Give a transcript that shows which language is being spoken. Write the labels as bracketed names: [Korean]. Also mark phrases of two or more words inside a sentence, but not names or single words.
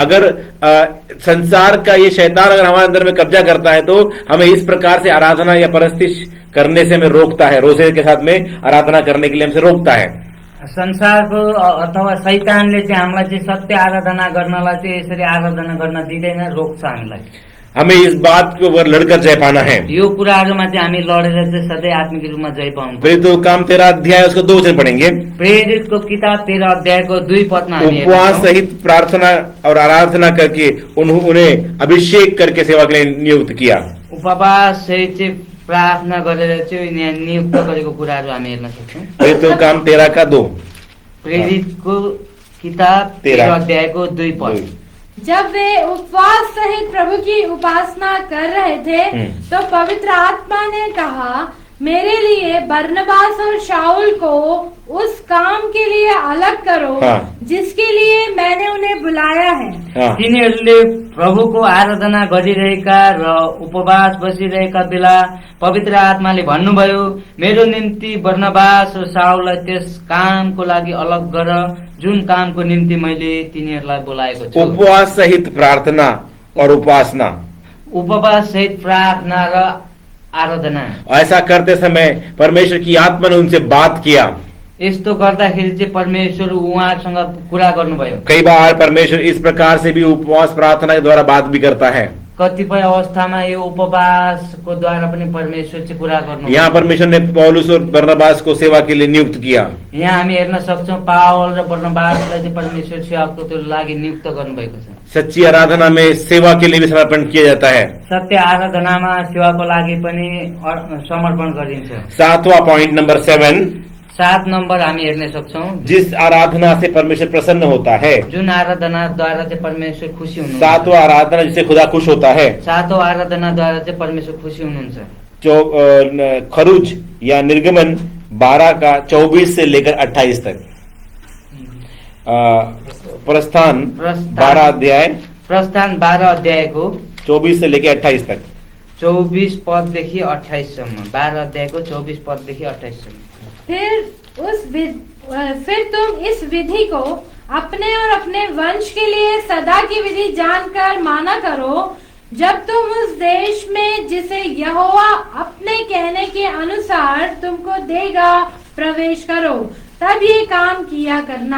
[Hindi] अगर संसार का ये शैतान अगर हमारे अंदर में कब्जा करता है तो हमें इस प्रकार से आराधना या परस्तिश करने से हमें रोकता है, रोजे के साथ में आराधना करने के लिए हमसे रोकता है। [Nepali] संसारको अथवा शैतानले चाहिँ हामीलाई चाहिँ सत्य आराधना गर्नलाई चाहिँ यसरी आराधना गर्न दिँदैन, रोक्छ हामीलाई। [Hindi] हमें इस बात के ऊपर लड़कर जय पाना है। [Nepali] यो कुराहरूमा चाहिँ हामी लडेर चाहिँ सधैँ आत्मिक रूपमा जय पाउँछौँ। [Hindi] फिर तो काम 13 अध्याय उसको 2 वचन पढ़ेंगे। [Nepali] प्रेरितको किताब 13 अध्यायको 2 पदमा हामी उपवास हेर्छौँ। [Hindi] सहित प्रार्थना और आराधना करके उन्हें अभिषेक करके सेवा के लिए नियुक्त किया। [Nepali] उपवास चाहिँ प्रार्थना गरेर चाहिँ यहाँ नियुक्त गरेको कुराहरू हामी हेर्न सक्छौँ। [Hindi] फिर तो काम 13 का 2। [Nepali] प्रेरितको किताब 13 अध्यायको 2 पद। [Hindi] जब वे उपवास सहित प्रभु की उपासना कर रहे थे तो पवित्र आत्मा ने कहा, मेरे लिए बरनबास और शाऊल को उस काम के लिए अलग करो जिसके लिए मैंने उन्हें बुलाया है। [Nepali] तिनीहरूले प्रभुको आराधना गरिरहेका र उपवास बसिरहेका बेला पवित्र आत्माले भन्नुभयो, मेरो निम्ति बरनबास र शाऊललाई त्यस कामको लागि अलग गर जुन कामको निम्ति मैले तिनीहरूलाई बोलाएको छु। [Hindi] उपवास सहित प्रार्थना और उपासना, [Nepali] उपवास सहित प्रार्थना र आराधना। [Hindi] ऐसा करते समय परमेश्वर की आत्मा ने उनसे बात किया। [Nepali] यस्तो गर्दाखेरि चाहिँ परमेश्वर उहाँसँग कुरा गर्नुभयो। [Hindi] कई बार परमेश्वर इस प्रकार से भी उपवास प्रार्थना के द्वारा बात भी करता है। [Nepali] कतिपय अवस्थामा यो उपवासको द्वारा पनि परमेश्वर चाहिँ कुरा गर्नु। [Hindi] यहाँ परमेश्वर ने पौलुस और बरनबास को सेवा के लिए नियुक्त किया। [Nepali] यहाँ हामी हेर्न सक्छौँ पावल र बरनबासलाई चाहिँ परमेश्वर सेवाको लागि नियुक्त गर्नुभएको छ। [Hindi] सच्ची आराधना में सेवा के लिए भी समर्पण किया जाता है। [Nepali] सत्य आराधनामा सेवाको लागि पनि समर्पण गरिन्छ। [Hindi] 7वां [English] point number [Hindi] 7, [Nepali] 7 नम्बर हामी हेर्न सक्छौँ। [Hindi] जिस आराधना से परमेश्वर प्रसन्न होता है। [Nepali] जुन आराधनाद्वारा चाहिँ परमेश्वर खुसी हुनुहुन्छ। [Hindi] 7वां आराधना जिससे खुदा खुश होता है। [Nepali] 7औं आराधनाद्वारा चाहिँ परमेश्वर खुसी हुनुहुन्छ। [Hindi] खरूज या निर्गमन 12 का 24 से लेकर 28 तक। [Nepali] प्रस्थान 12 अध्याय, प्रस्थान 12 अध्यायको [Hindi] 24 से लेकर 28 तक। [Nepali] 24 पददेखि 28 सम्म। 12 अध्यायको 24 पददेखि 28 सम्म। [Hindi] फिर तुम इस विधि को अपने और अपने वंश के लिए सदा की विधि जानकर माना करो, जब तुम उस देश में जिसे यहोवा अपने कहने के अनुसार तुमको देगा प्रवेश करो, तब ये काम किया करना।